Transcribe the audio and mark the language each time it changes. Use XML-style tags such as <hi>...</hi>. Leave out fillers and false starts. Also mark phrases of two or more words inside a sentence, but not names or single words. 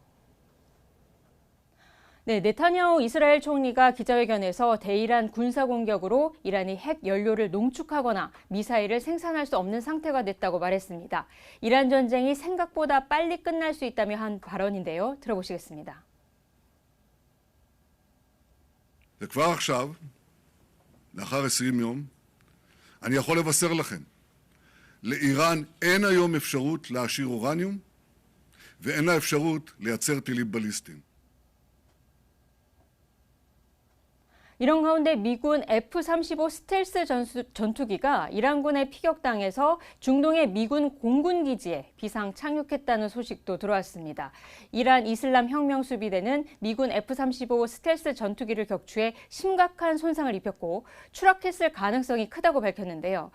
<ko>네, 네타냐후 이스라엘 총리가 기자회견에서 대이란 군사 공격으로 이란이 핵 연료를 농축하거나 미사일을 생산할 수 없는 상태가 됐다고 말했습니다. 이란 전쟁이 생각보다 빨리 끝날 수 있다며 한 발언인데요. 들어보시겠습니다.</ko> <he>וכבר עכשיו, לאחר 20 יום, אני יכול לבשר לכם, לאיראן אין היום אפשרות להעשיר אורניום, ואין לה אפשרות לייצר טילים בליסטיים.</he> <ko>이런 가운데 미군 F-35 스텔스 전투기가 이란군에 피격당해서 중동의 미군 공군 기지에 비상 착륙했다는 소식도 들어왔습니다. 이란 이슬람 혁명 수비대는 미군 F-35 스텔스 전투기를 격추해 심각한 손상을 입혔고 추락했을 가능성이 크다고 밝혔는데요.</ko>